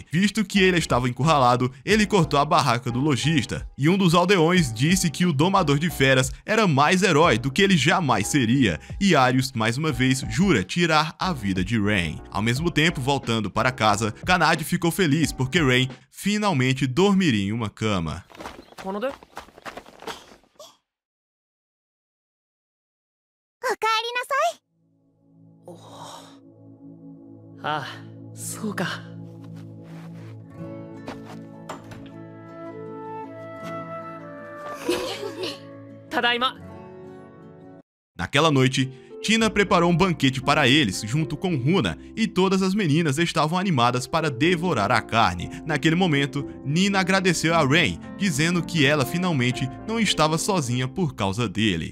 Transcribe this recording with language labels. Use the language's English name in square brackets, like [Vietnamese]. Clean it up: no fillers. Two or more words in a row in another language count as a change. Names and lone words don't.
[Portuguese] Visto que ele estava encurralado, ele cortou a barraca do lojista, e um dos aldeões disse que o domador de feras era mais herói do que ele jamais seria, e Arius, mais uma vez, jura tirar a vida de Rain. Ao mesmo tempo, voltando para casa, Kanade ficou feliz porque Rain finalmente dormiria em uma cama. [Japanese] Ah, そうか。ただいま。 [Portuguese] Naquela noite, Tina preparou um banquete para eles, junto com Runa, e todas as meninas estavam animadas para devorar a carne. Naquele momento, Nina agradeceu a Rain, dizendo que ela finalmente não estava sozinha por causa dele.